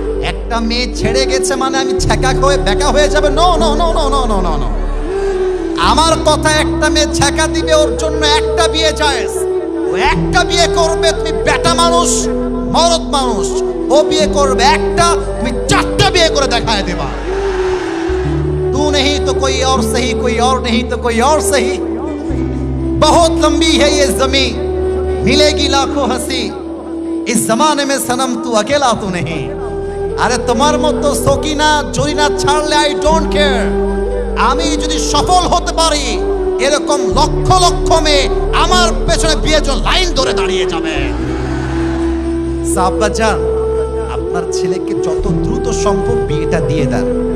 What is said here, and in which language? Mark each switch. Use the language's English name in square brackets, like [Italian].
[Bangla] একটা মেয়ে ছেড়ে গেছে মানে আমি ছ্যাঁকা হয়ে বেকা হয়ে যাবে? [English] no no no no [Bangla] no no no no. আমার কথা, একটা মেয়ে ছ্যাঁকা দিবে ওর জন্য একটা বিয়ে জায়েজ। ও একটা বিয়ে করবে, তুমি বেটা মানুষ, মরদ মানুষ। ও বিয়ে করবে একটা, তুমি চারটা বিয়ে করে দেখায় দেবা। [Hindi] तू नहीं तो कोई और सही, कोई और नहीं तो कोई और सही, बहुत लंबी है ये जमीन, मिलेगी लाखों हंसी, इस जमाने में सनम तू अकेला तो नहीं। [Bangla] আরে তোমার মতো সকিনা জরিনা ছাড়লে [English] I don't care. [Bangla] আমি যদি সফল হতে পারি, এরকম লক্ষ লক্ষ মেয়ে আমার পেছনে বিয়ের জন্য লাইন ধরে দাঁড়িয়ে যাবে। সাব্বাজান, আপনার ছেলেকে যত দ্রুত সম্ভব বিয়েটা দিয়ে দেন।